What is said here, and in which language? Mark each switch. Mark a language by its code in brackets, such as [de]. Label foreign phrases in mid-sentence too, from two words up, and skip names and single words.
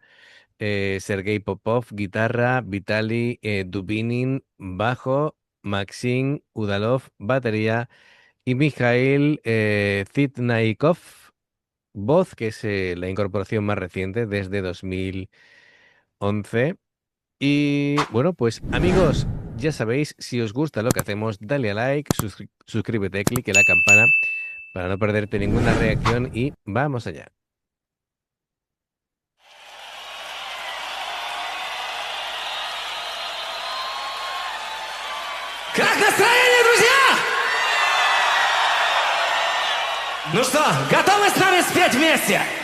[es] Sergei Popov, guitarra, Vitaly Dubinin, bajo, Maxim Udalov, batería y Mikhail Zitnaikov, voz, que es la incorporación más reciente desde 2011. Y bueno, pues amigos, ya sabéis, si os gusta lo que hacemos, dale a like, suscríbete, clique la campana para no perderte ninguna reacción y vamos allá. [ru] Как настроение, друзья? Ну что, готовы с нами спеть вместе?